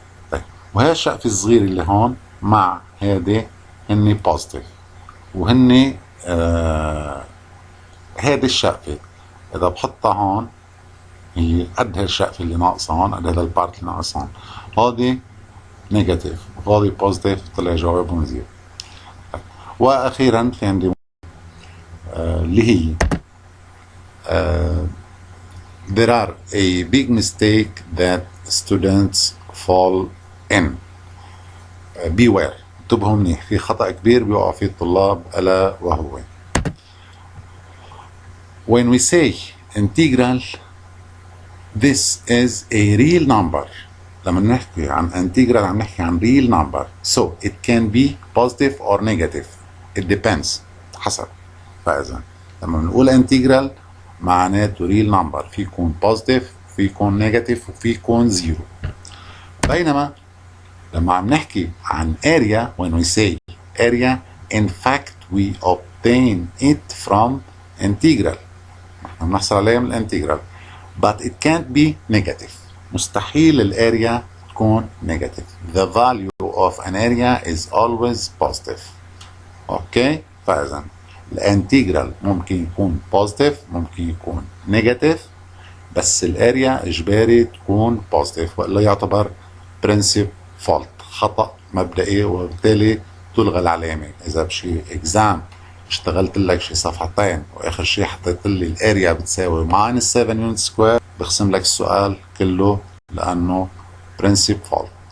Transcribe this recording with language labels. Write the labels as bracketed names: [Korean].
[Arabic] طيب وهي الشقفة الصغيرة اللي هون مع هذه هن بوزيتيف، وهن هذه الشقفة اذا بحطها هون هي قد هالشقفة اللي ناقصة هون، قد هذا البارت اللي ناقص هون. هذه نيجاتيف وهذه بوزيتيف، طلع جوابهم 0. واخيرا في عندي اللي هي [English] there are a big mistake that students fall in. [Arabic] beware، انتبهوا منيح، في خطأ كبير بيقع فيه الطلاب ألا وهو [English] when we say integral this is a real number. [Arabic] لما نحكي عن integral عم نحكي عن [English] real number so it can be positive or negative. it depends، [Arabic] حسب. فإذا لما بنقول integral معناته real number، في يكون positive في يكون negative وفي يكون 0. بينما لما عم نحكي عن [English] area when we say area in fact we obtain it from integral. [Arabic] نحن بنحصل عليها من الانتجرال [English] but it can't be negative. [Arabic] مستحيل الاريا تكون negative. [English] the value of an area is always positive. [Arabic] اوكي؟ فاذا الانتجرال ممكن يكون positive ممكن يكون negative، بس الاريا اجباري تكون positive والا يعتبر [English] principal fault، [Arabic] خطأ مبدئي، وبالتالي تلغى العلامة. اذا بشي اكزام اشتغلت لك شي صفحتين واخر شي حطيت لي الاريا بتساوي minus 7 يونت سكوير، بخصم لك السؤال كله لانه principal fault.